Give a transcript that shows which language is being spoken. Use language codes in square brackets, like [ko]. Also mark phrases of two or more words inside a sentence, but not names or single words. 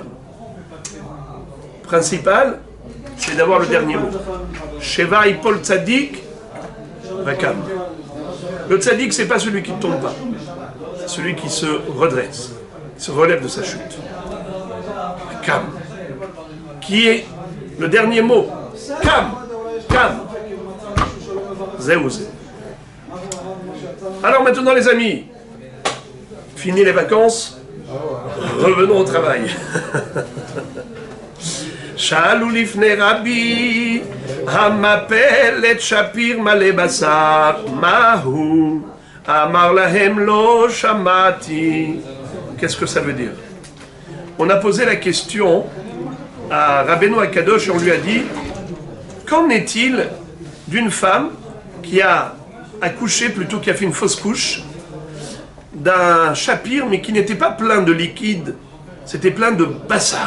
[fr] Principal, c'est d'avoir le dernier mot. [he] שבע יפול צדיק וקם. [fr] Le Tzadik, c'est pas celui qui ne tombe pas. C'est celui qui se redresse, qui se relève de sa chute. Vakam. Qui est le dernier mot. [he] קם, קם. זהו זה. [fr] Alors maintenant les amis, fini les vacances, revenons au travail. [he] שאלו לפני רבי המפלת את שפיר מלא בשר מהו אמר להם לא שמעתי. [fr] Qu'est-ce que ça veut dire? On a posé la question à Rabbeinu Akadosh et on lui a dit: qu'en est-il d'une femme qui a accouché, plutôt qui a fait une fausse couche, d'un chapir, mais qui n'était pas plein de liquide, c'était plein de bassar.